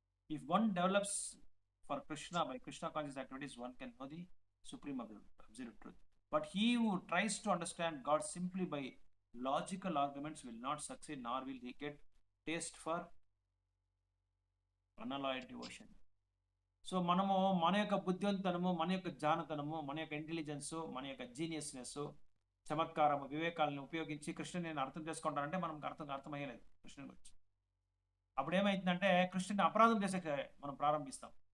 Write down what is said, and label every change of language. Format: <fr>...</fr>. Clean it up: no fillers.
<en>If one develops for Krishna by Krishna conscious activities, one can know the supreme absolute truth. But he who tries to understand God simply by logical arguments will not succeed, nor will he get taste for unalloyed devotion.</en> <te>So మనము మన యొక్క బుద్ధివంతనము, మన యొక్క జానతనము, మన యొక్క intelligence, మన యొక్క జీనియస్నెస్, చమత్కారము, వివేకాలను ఉపయోగించి కృష్ణుని నేను అర్థం చేసుకుంటానంటే మనకు అర్థమయ్యలేదు కృష్ణుని గురించి. అప్పుడు ఏమైందంటే కృష్ణుని అపరాధం చేసే మనం ప్రారంభిస్తాం.</te>